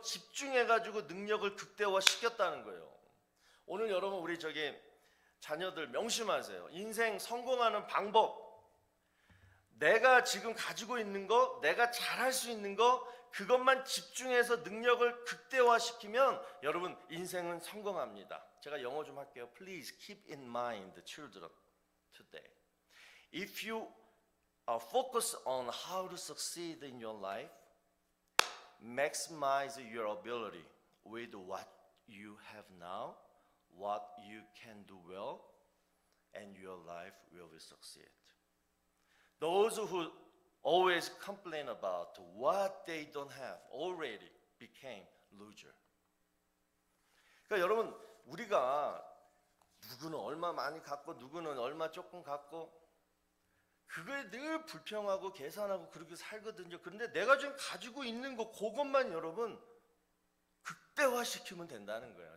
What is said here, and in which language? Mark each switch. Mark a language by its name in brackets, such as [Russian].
[Korean] 집중해가지고 능력을 극대화시켰다는 거예요. 오늘 여러분, 우리 자녀들 명심하세요. 인생 성공하는 방법, 내가 지금 가지고 있는 거, 내가 잘할 수 있는 거, 그것만 집중해서 능력을 극대화시키면 여러분 인생은 성공합니다. 제가 영어 좀 할게요. [English] Please keep in mind, children, today. If you focus on how to succeed in your life, maximize your ability with what you have now, what you can do well, and your life will succeed. Those who always complain about what they don't have already became loser. [Korean] 그러니까 여러분 우리가 누구는 얼마 많이 갖고 누구는 얼마 조금 갖고 그거에 늘 불평하고 계산하고 그렇게 살거든요. 그런데 내가 지금 가지고 있는 거 그것만 여러분 극대화시키면 된다는 거예요.